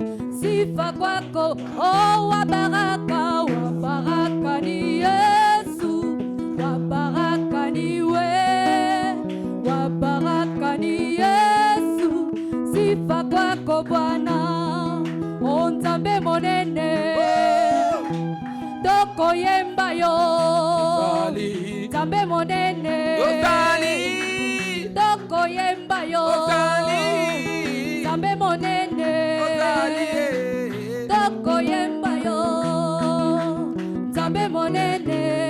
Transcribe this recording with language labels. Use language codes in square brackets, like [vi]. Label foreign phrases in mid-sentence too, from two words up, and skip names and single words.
[sw] Sifa kwako, oh wa baraka ni Yesu, wa baraka ni we, wa baraka ni Yesu. Sifa kwako Bwana, [ln] o Nzambe monene. Toko yemba yo, Nzambe monene. Toko yemba yo, Nzambe monene. Toko yemba yo, Nzambe monene.